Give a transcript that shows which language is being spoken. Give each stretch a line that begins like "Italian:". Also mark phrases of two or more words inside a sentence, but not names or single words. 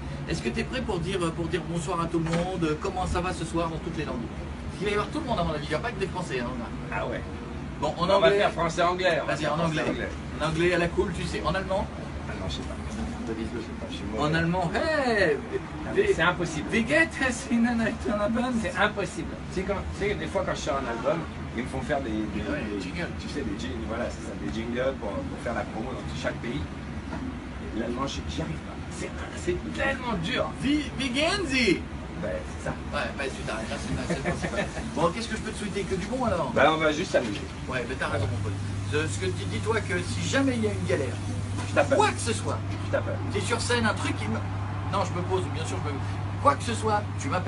French: Est-ce que tu es prêt pour dire bonsoir à tout le monde? Comment ça va ce soir dans toutes les langues? Il va y avoir tout le monde à mon avis, il n'y a pas que des Français. Hein. Ah ouais. Bon, en anglais. On va faire français-anglais. Vas-y, en anglais. En anglais à la cool, tu sais. En allemand? Ah non, je sais pas. Je sais pas. En allemand, hey! C'est impossible.
German: Wie geht es Ihnen ein Album?
French: C'est impossible. Tu sais, des fois quand je sors un album, ils me font faire des jingles. Tu sais, des jingles, voilà, c'est ça, des jingles pour faire la promo dans chaque pays. Et l'allemand, j'y arrive pas. C'est tellement dur.
German: Wie gehen Sie?
French: Ben, c'est ça. Ouais, bah super, c'est le principal. Bon, qu'est-ce que je peux te souhaiter? Que du bon alors? Ben, on va juste s'amuser. Ouais, mais t'as raison, mon pote. Ce que tu dis-toi que si jamais il y a une galère, je t'appelle. Quoi que ce soit, je t'appelle. T'es sur scène, un truc qui me. Non, je me pose, bien sûr, je me. Quoi que ce soit, tu m'appelles.